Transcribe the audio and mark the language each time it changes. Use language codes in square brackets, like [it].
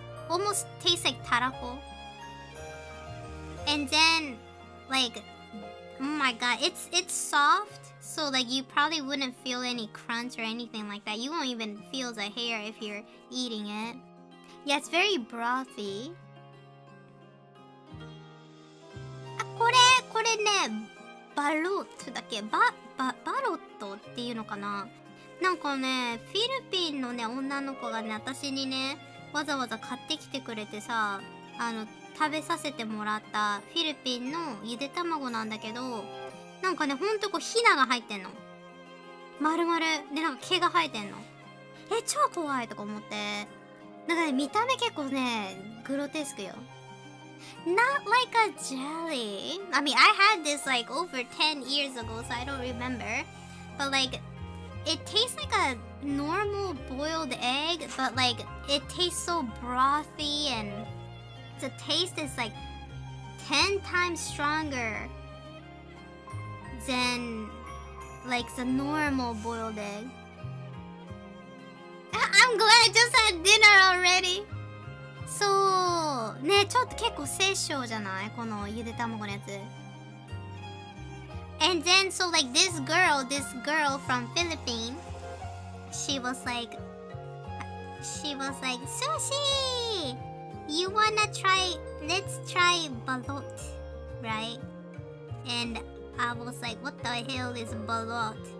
[en] Almost tastes like tarako. And then, like, oh my god, it's soft. So like you probably wouldn't feel any crunch or anything like that. You won't even feel the hair if you're eating it. Yeah, it's very brothy. [ja] あ、これね、バロットだっけ？バロットっていうのかな？なんかね、フィリピンのね、女の子がね、私にね、わざわざ買ってきてくれてさ、食べさせてもらったフィリピンのゆで卵なんだけど、なんかね、ほんとこうヒナが入ってんの。丸々でなんか毛が生えてんの。超怖いとか思って。なんかね、見た目結構ね、グロテスクよ。 [en] Not like a jelly. I mean, I had this like over 10 years ago, so I don't remember. But like, it tastes like a normal boiled egg, but like, it tastes so brothy and the taste is like 10 times stronger than like the normal boiled egg. I'm glad I just had dinner already. [ja] そうね、ちょっと結構殺生じゃない？このゆで卵のやつ。 [en] And then so like this girl from Philippines, she was like, Sushi, you wanna try? Let's try balot, right? And I was like, what the hell is balot?